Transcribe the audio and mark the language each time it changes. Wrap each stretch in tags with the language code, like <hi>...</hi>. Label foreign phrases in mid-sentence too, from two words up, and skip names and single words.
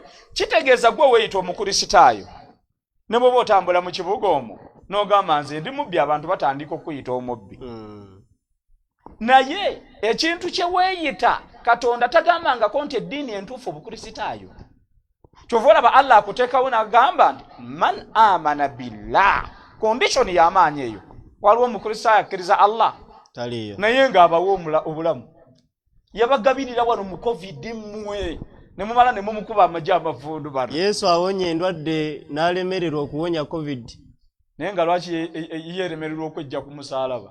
<lg>Kitegeeza gwe weeyita omukulisitaayo ne bw'oba otambula mu kibuga omwo n'ogamba nze ndi mubbi abantu batandika okuyita omubbi. Naye ekintu kye weeyita Katonda tagambangako nti eddiini entuufu obukulisitaayo. Kyova olaba Allah akuteekawo n'agamba nti man amana billah. Condition y'amaanyi eyo. Waliwo omukulisitaayo akkiriza Allah taliyo naye ng'abawa obulamu. Yabagabirira wano mu COVID mmwe ne mumala ne mumukuba amagye amavundu bano. Yesu awonye endwadde n'alemererwa okuwonya covid. Naye nga lwaki yeeremererwa okwejja ku musaalaba?</lg>